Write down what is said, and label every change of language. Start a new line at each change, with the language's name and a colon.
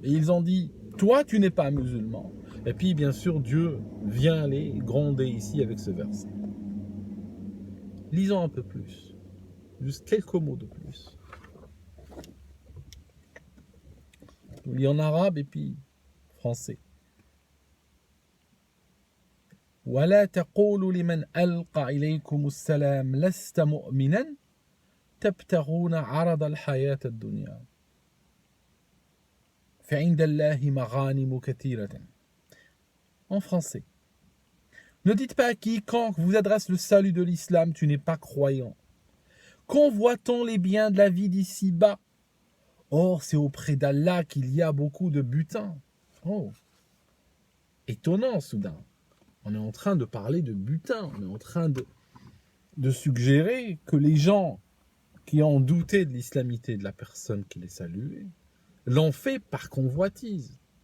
French: Et ils ont dit, toi, tu n'es pas musulman. Et puis, bien sûr, Dieu vient les gronder ici avec ce verset. Lisons un peu plus. Juste quelques mots de plus. Je lis en arabe et puis français.
Arabic: ولا تقولوا لمن ألقى إليكم السلام لست مؤمنا تبتغون عرض الحياة الدنيا فعند الله مغانم كثيرة.
French: En français. Ne dites pas à quiconque vous adresse le salut de l'islam, tu n'es pas croyant. Convoitons les biens de la vie d'ici-bas. Or, c'est auprès d'Allah qu'il y a beaucoup de butin. Oh, étonnant soudain. On est en train de parler de butin, on est en train de suggérer que les gens qui ont douté de l'islamité de la personne qui les saluait l'ont fait par convoitise.